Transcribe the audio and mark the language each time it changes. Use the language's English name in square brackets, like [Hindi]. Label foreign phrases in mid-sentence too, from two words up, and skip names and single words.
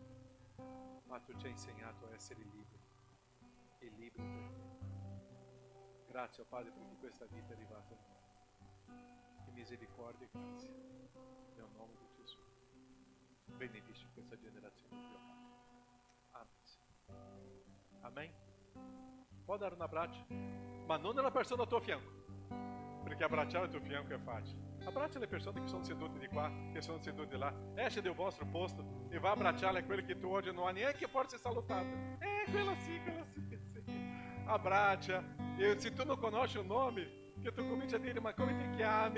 [Italian] Ma tu ci hai insegnato a essere liberi e liberi per te. Grazie, oh Padre, perché questa vita è arrivata a noi. Che misericordia e grazia. Nel nome di Gesù. Benedici questa generazione, Dio Padre. [Portuguese] Amém? Pode dar um abraço, mas não [Italian] nella persona al tuo fianco, perché abbracciare il tuo fianco è facile. Abbraccia le persone che sono sedute di qua, che sono sedute di là. Esce del vostro posto e va a abbracciare quelle che tu oggi non hai neanche forse salutato. Quella sì, sì. abbraccia. E se tu non conosci un nome, che tu cominci a dire, ma come ti chiami?